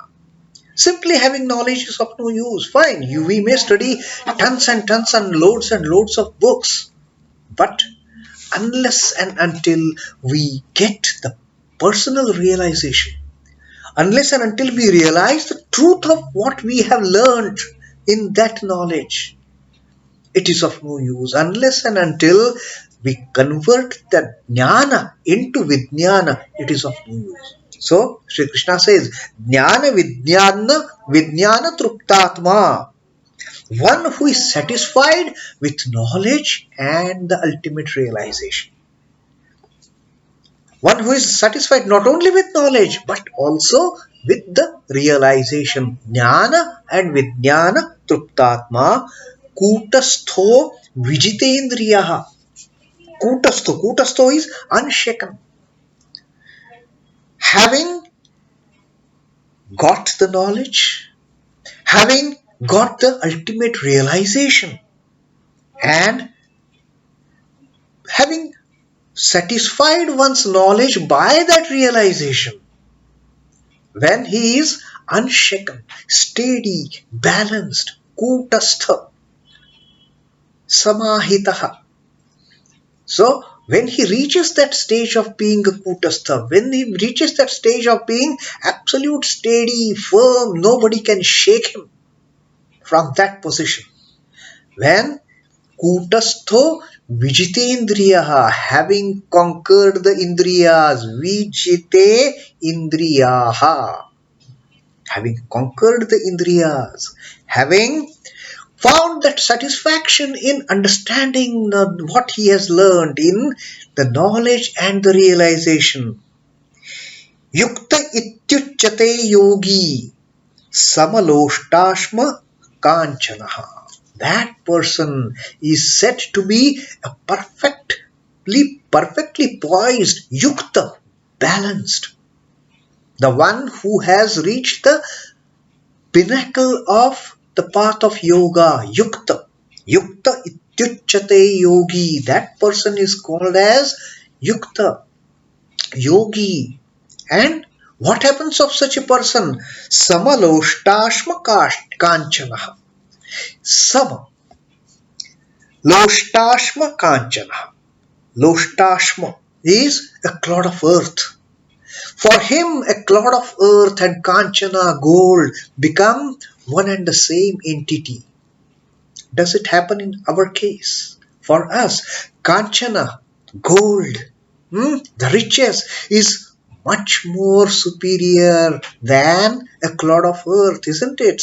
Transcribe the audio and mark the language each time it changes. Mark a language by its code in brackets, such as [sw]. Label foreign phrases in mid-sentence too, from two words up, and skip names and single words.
[en] Simply having knowledge is of no use. Fine, we may study tons and tons and loads of books, but unless and until we get the personal realization, unless and until we realize the truth of what we have learned in that knowledge, it is of no use. Unless and until we convert that jnana into vijnana, it is of no use. So Sri Krishna says, [sa] jñāna-vijñāna-tṛiptātmā, [en] one who is satisfied with knowledge and the ultimate realization. One who is satisfied not only with knowledge but also with the realization. [sa] Jnana and vijñāna-tṛiptātmā, kūṭa-stho vijitendriyaḥ. Kūṭa-stho [en] is unshaken. Having got the knowledge, having got the ultimate realization, and having satisfied one's knowledge by that realization, when he is unshaken, steady, balanced, [sa] kūṭa-stho, samahitaḥ. [en] So when he reaches that stage of being a [sa] kūṭa-stho, [en] when he reaches that stage of being absolute, steady, firm, nobody can shake him from that position. [sa] When kūṭa-stho vijitendriyaḥ, [en] having conquered the indriyas, vijitendriyaḥ, having conquered the indriyas, having found that satisfaction in understanding what he has learned in the knowledge and the realization. [sa] Yukta ityuchyate yogi, sama-loṣhṭāśhma-kāñchanaḥ. [en] That person is said to be a perfectly poised, yukta, balanced. The one who has reached the pinnacle of the path of yoga, yukta. [sa] Yukta ityuchyate yogi. [en] That person is called as yukta, yogi. And what happens of such a person? [sa] Sama-loṣhṭāśhma-kāñchanaḥ. Sama-loṣhṭāśhma-kāñchanaḥ. [en] Loṣhṭāśhma is a clod of earth. For him, a clod of earth and Kanchana, gold, become one and the same entity. Does it happen in our case? For us, Kanchana, gold, the riches, is much more superior than a clod of earth, isn't it?